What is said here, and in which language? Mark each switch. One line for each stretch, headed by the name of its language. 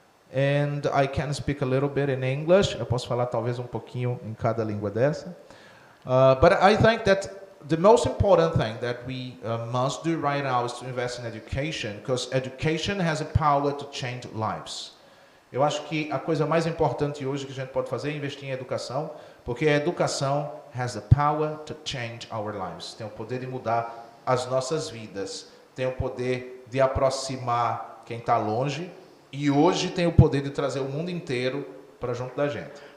English: And I can speak a little bit in English.
Portuguese: Eu posso falar talvez pouquinho em cada língua dessa.
English: But I think that the most important thing that we must do right now is to invest in education, because education has a power to change lives.
Portuguese: Eu acho que a coisa mais importante hoje que a gente pode fazer é investir em educação, porque a educação
English: has the power to change our lives.
Portuguese: Tem o poder de mudar as nossas vidas, tem o poder de aproximar quem está longe, e hoje tem o poder de trazer o mundo inteiro para junto da gente.